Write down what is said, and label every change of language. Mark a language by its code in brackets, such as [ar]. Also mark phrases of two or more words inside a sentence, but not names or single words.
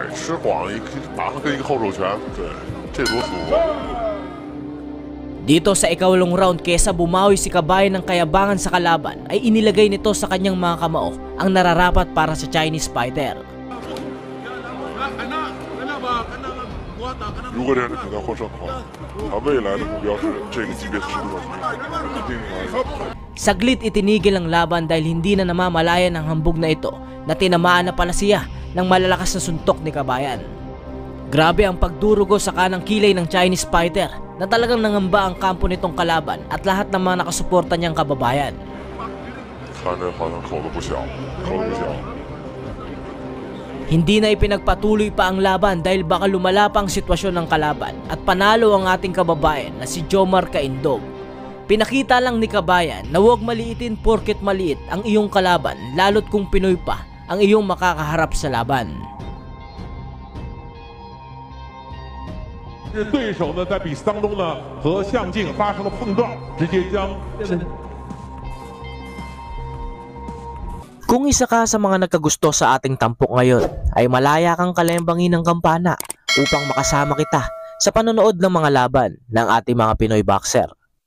[zh] 吃晃一马上跟一个后手拳，对，这多舒服。 [tl] Dito sa ikawalong round kesa bumawi si Kabayan ng kayabangan sa kalaban ay inilagay nito sa kanyang mga kamao ang nararapat para sa [en] Chinese fighter. [zh] 如果这样的比赛获胜的话，他未来的目标是这个级别的世界冠军，一定要。 [tl] Saglit itinigil ang laban dahil hindi na namamalayan ang hambog na ito na tinamaan na pala siya ng malalakas na suntok ni Kabayan. Grabe ang pagdurugo sa kanang kilay ng [en] Chinese fighter [tl] na talagang nangamba ang kampo nitong kalaban at lahat ng mga nakasuporta niyang kababayan. [zh] 看着好像口子不小，口子不小。 [tl] Hindi na ipinagpatuloy pa ang laban dahil baka lumala pa ang sitwasyon ng kalaban at panalo ang ating kababayan na si Jomar Caindog. Pinakita lang ni Kabayan na huwag maliitin porket maliit ang iyong kalaban lalo't kung Pinoy pa ang iyong makakaharap sa laban. [zh] 是对手呢，在比赛当中呢和向静发生了碰撞，直接将。 [tl] Kung isa ka sa mga nagkagusto sa ating tampok ngayon, ay malaya kang kalembangin ng kampana upang makasama kita sa panonood ng mga laban ng ating mga Pinoy boxer.